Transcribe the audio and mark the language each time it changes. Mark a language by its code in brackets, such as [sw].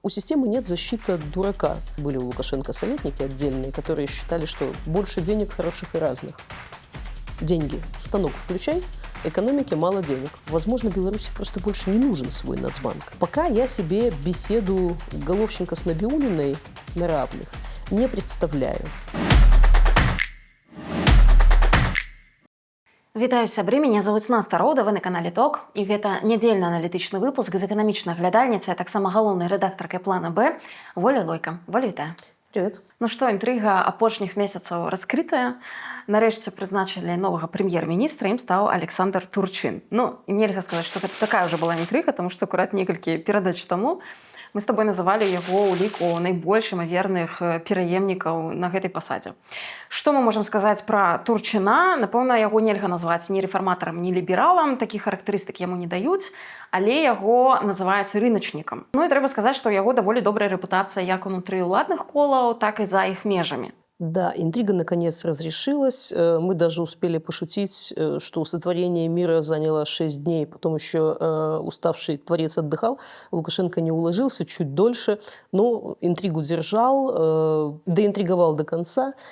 [ru] У системы нет защиты от дурака. Были у Лукашенко советники отдельные, которые считали, что больше денег хороших и разных. Деньги. Станок включай. Экономике мало денег. Возможно, Беларуси просто больше не нужен свой Нацбанк. Пока я себе беседу Головченко с Набиуллиной на равных не представляю. [be] Вітаю сябры, мяне зовут Наста Роўда, вы на канале ТОК, і гэта нядзельны аналітычны выпуск з эканамічнай глядальніцай, а таксама галоўнай рэдактаркай плана Б Воля Лойка. Воля, вітаю. [ru] Привет. [be] Ну што, інтрыга апошніх месяцаў раскрытая. Нарэшце прызначылі новага прэм'ер-міністра, ім стаў Александр Турчин. Ну, нельга сказаць, што гэта такая ўжо была інтрыга, таму што акурат некалькі перадач таму мы з табой называлі яго ў ліку найбольш імаверных пераемнікаў на гэтай пасадзе. Што мы можам сказаць пра Турчына? Напэўна, яго нельга назваць ні рэфарматарам, ні лібералам, такіх характарыстык яму не даюць, але яго называюць рыначнікам. Ну і трэба сказаць, што ў яго даволі добрая рэпутацыя як унутры ўладных колаў, так і за іх межамі. [ru] Да, интрига наконец разрешилась. Мы даже успели пошутить, что сотворение мира заняло 6 дней. Потом еще уставший творец отдыхал. Лукашенко не уложился чуть дольше, но интригу держал, доинтриговал до конца.